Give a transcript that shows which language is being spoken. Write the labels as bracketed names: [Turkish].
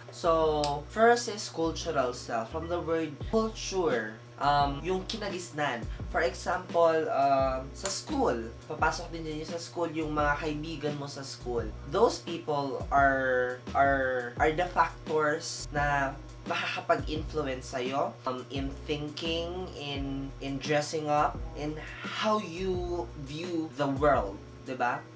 [English] So, first is cultural self. [Filipino] From the word culture, yung kinagisnan. [English] For example, [Filipino] sa school, papasok din yun sa school, yung mga kaibigan mo sa school. [English] Those people are the factors [Filipino] na makakapag-influence sa'yo [English] in thinking, in dressing up, in how you view the world, diba?